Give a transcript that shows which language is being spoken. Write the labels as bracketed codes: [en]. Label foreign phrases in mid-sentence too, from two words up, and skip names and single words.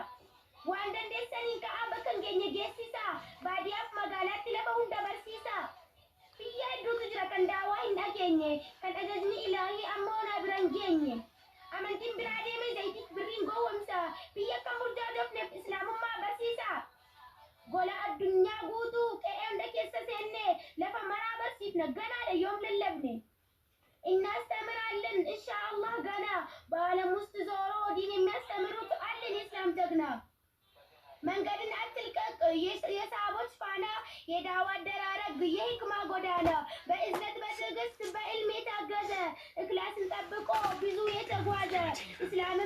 [om] waan dandeessaniin ka'aa bakka hin geenye geessisaa baadiyyaaf magaalaatti lafa hunda barsiisaa biyya hedduutu jira kan daawaa hin dhageenye kan ajajni ilaahii amma onaa bira hin geenye amantiin biraa deemee zayitiif birriin gowwomsa biyya kan burjaajofneef islaamummaa barsiisaa gola addunyaa guutuu qe'ee hunda keessa seennee lafa maraa barsiifna ganaadha yoom lallabne [am] እናስተምራለን ኢንሻአላህ ገና በዓለም ውስጥ ዞሮ ዲን የሚያስተምሩት አለን የእስላም ጀግና መንገድን አትልቀቅ የሰሃቦች ፋና የዳዋ አደራረግ የሂክማ ጎዳና በእዝነት በትዕግስት በዕልም የታገዘ እክላስን ጠብቆ ብዙ የተጓዘ እስላምን